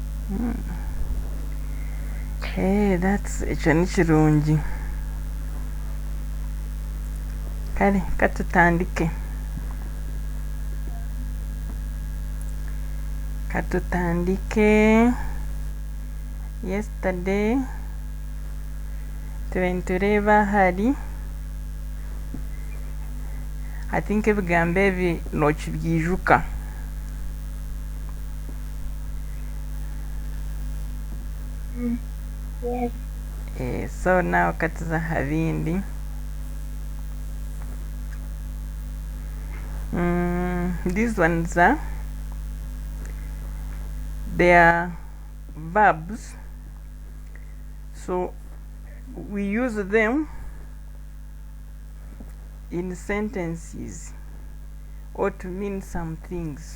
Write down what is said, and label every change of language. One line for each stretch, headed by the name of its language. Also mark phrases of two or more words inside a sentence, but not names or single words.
Nyankole: That's ekyo ni kirungi. Kale katutandike. Yesterday turentureba hari
English: I think
Nyankole: ebigambo ebi nokibyijuka.
English: Yes.
Nyankole: So now katuza habindi.
English: These ones they are verbs, so we use them in sentences or to mean some things.